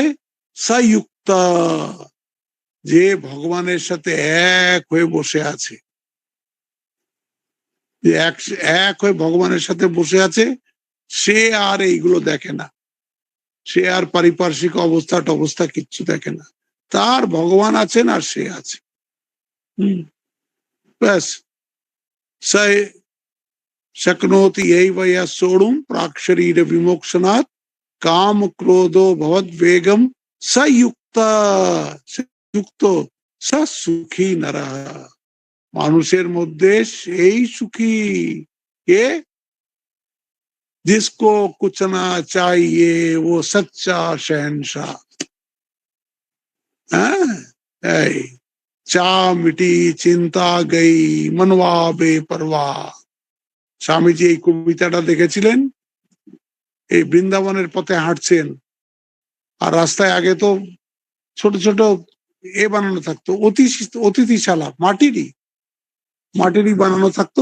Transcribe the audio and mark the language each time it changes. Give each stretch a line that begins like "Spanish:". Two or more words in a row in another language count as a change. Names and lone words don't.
Bangla: সযুক্ত, যে ভগবানের সাথে এক হয়ে বসে আছে, যে এক হয়ে ভগবানের সাথে বসে আছে, সে আর এইগুলো দেখে না, সে আর পারিপার্শ্বিক অবস্থা কিচ্ছু দেখে না। তার ভগবান আছেন আর সে আছে। হম, ব্যাস।
Sanskrit: शक्नोति यैव यः सोढुं प्राक् शरीर विमोक्षणात् काम क्रोधो भवद वेगम स युक्त, युक्त स সুখী নরঃ।
Bangla: মানুষের মধ্যে সেই সুখী কে,
Hindi: जिसको कुछ ना चाहिए वो सच्चा शहंशाह। ये चाह मिटी चिंता गई मनवा बेपरवाह।
Bangla: স্বামীজি এই কবিতাটা দেখেছিলেন, এই বৃন্দাবনের পথে হাঁটছেন, আর রাস্তায় আগে তো ছোট ছোট বানানো থাকতো, অতিথিশালা, মাটিরই বানানো থাকতো।